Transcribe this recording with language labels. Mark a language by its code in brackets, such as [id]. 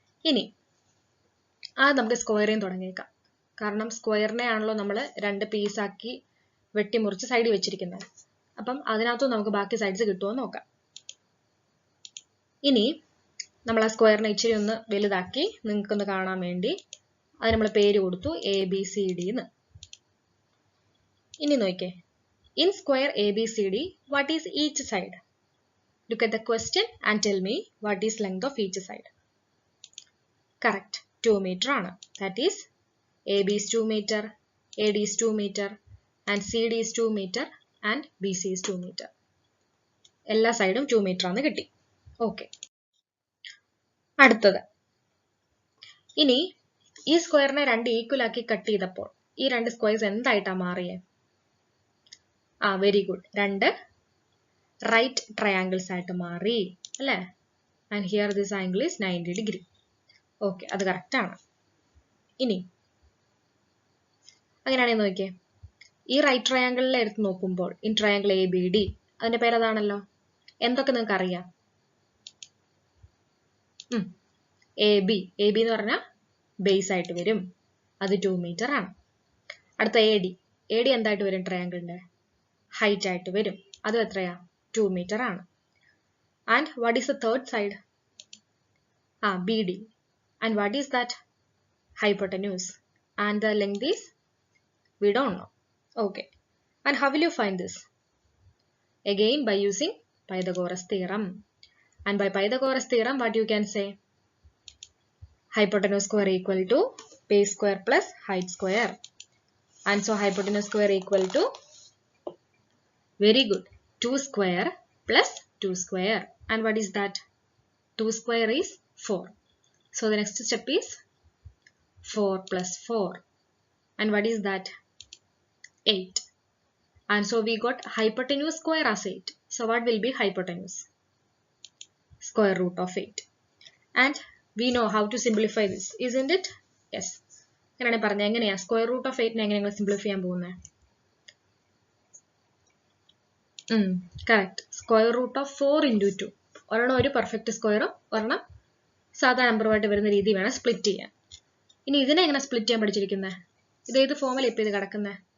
[ml] ഇനി നമുക്ക് സ്ക്വയറിൽ തുടങ്ങിയേക്കാം. കാരണം സ്ക്വയറിനെ ആണല്ലോ നമ്മൾ 2 പീസാക്കി വെട്ടിമുറിച്ച് സൈഡിൽ വെച്ചിരിക്കുന്നത്. അപ്പം അതിനകത്തും നമുക്ക് ബാക്കി സൈഡ്സ് കിട്ടുമോ നോക്കാം. ഇനി നമ്മൾ ആ സ്ക്വയറിനെ ഇച്ചിരി ഒന്ന് വലുതാക്കി നിങ്ങൾക്കൊന്ന് കാണാൻ വേണ്ടി അതിന് നമ്മൾ പേര് കൊടുത്തു ABCD എന്ന്. ഇനി നോക്കിക്കേ. [en] In square ABCD, what is each side? Look at the question and tell me what is length of each side. Correct. 2 meter [ml] ആണ്. [en] That is AB is 2 meter, AD is 2 meter, and CD is 2 meter, and BC is 2 meter. [ml] എല്ലാ സൈഡും 2 meter ആണ് കിട്ടി. Okay. അടുത്തത്. ഇനി ഈ സ്ക്വയറിനെ രണ്ട് equal ആക്കി കട്ട് ചെയ്തപ്പോൾ ഈ രണ്ട് സ്ക്വയർസ് എന്തായിട്ടാ മാറിയേ? [en] Very good. [ml] രണ്ട് റൈറ്റ് ട്രയാങ്കിൾസ് ആയിട്ട് മാറി അല്ലേ? [en] And here this angle is 90 degree. Okay, [ml] അത് കറക്റ്റ് ആണ്. ഇനി അങ്ങനെയാണെങ്കിൽ നോക്കിയേ, ഈ റൈറ്റ് ട്രയാങ്കിളിലെ എടുത്ത് നോക്കുമ്പോൾ [en] in triangle ABD, [ml] അതിന്റെ പേര് അതാണല്ലോ. എന്തൊക്കെ നിങ്ങൾക്ക് അറിയാം? AB എന്ന് പറഞ്ഞാൽ ബേസ് ആയിട്ട് വരും, അത് 2 meter ആണ്. അടുത്ത AD എന്തായിട്ട് വരും? ട്രയാങ്കിളിന്റെ ഹൈറ്റ് ആയിട്ട് വരും, അതും എത്രയാ? [en] 2 meter [ml] ആണ്. [en] And what is the third side? BD. And what is that? Hypotenuse. And the length is we don't know. Okay. And how will you find this? Again by using Pythagoras theorem. And by Pythagoras theorem, what you can say? Hypotenuse square equal to base square plus height square. And so hypotenuse square equal to, very good, 2 square plus 2 square. And what is that? 2 square is 4. So the next step is 4 plus 4. And what is that? 8. And so we got hypotenuse square as 8. So what will be hypotenuse? Square root of 8. And we know how to simplify this, isn't it? Yes. [ml] എങ്ങനെയാണ് പറഞ്ഞത്? എങ്ങനെയാ square root of 8 എങ്ങനെയാണ് simplify ചെയ്യാൻ പോകുന്നത്? Correct. Square root of 4 into 2. ഒരെണ്ണം ഒരു perfect സ്ക്വയറും ഒരെണ്ണം സാധാ നമ്പറുമായിട്ട് വരുന്ന രീതി വേണം സ്പ്ലിറ്റ് ചെയ്യാൻ. ഇനി ഇതിനെ എങ്ങനെ സ്പ്ലിറ്റ് ചെയ്യാൻ പഠിച്ചിരിക്കുന്നത്? ഇതേത് ഫോമിൽ ഇപ്പം ഇത് കിടക്കുന്നത്?